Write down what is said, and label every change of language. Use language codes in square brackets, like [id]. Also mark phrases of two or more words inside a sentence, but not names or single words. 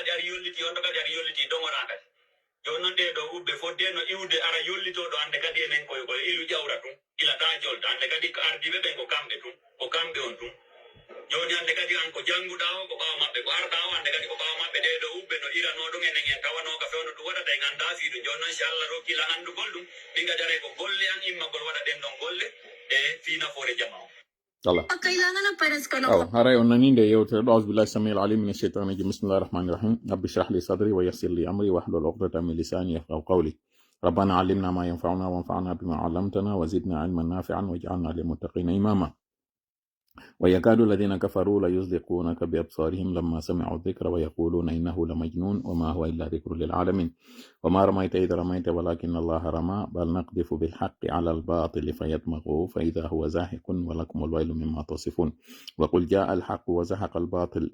[ff] kadi ari yolliti on ɗo kadi ari yolliti dogoɗa kadi joni noon ɗe ɗo ubbe fodde no iwde ara yollitoɗo hande kadi enen koye ilu ƴawra tum ilata jolta hande kadi ko ardiɓe ɓen ko kamɓe on tum joni hande kadi an ko jannguɗa o ko ɓawa maɓɓe ko arɗa o hande kadi ko ɓawa maɓɓe ɗe ɗo ubbe no irano ɗum enen en tawano ka fewno ɗum waɗata en anda fiiɗum joni noon si Allah rokkila andugol ɗum ɗin kadi are ko golle an immagol waɗa ɗen ɗon golle e fi nafoore jama o Allah haray on nani nde yewtere ɗo [ar] أعوذ بالله السميع العليم من الشيطان الرجيم بسم الله الرحمن الرحيم رب اشرح لي صدري ويسر لي أمري واحلل عقدة من لساني يفقهوا قولي ربنا علمنا ما ينفعنا وانفعنا بما علمتنا وزدنا علما نافعا واجعلنا للمتقين إماما ويكاد الذين كفروا ليزلقونك بأبصارهم لما سمعوا الذكر ويقولون إنه لمجنون وما هو إلا ذكر للعالمين وما رميت إذ رميت ولكن الله رمى بل نقذف بالحق على الباطل فيدمغه فإذا هو زاهق ولكم الويل مما تصفون وقل جاء الحق وزهق الباطل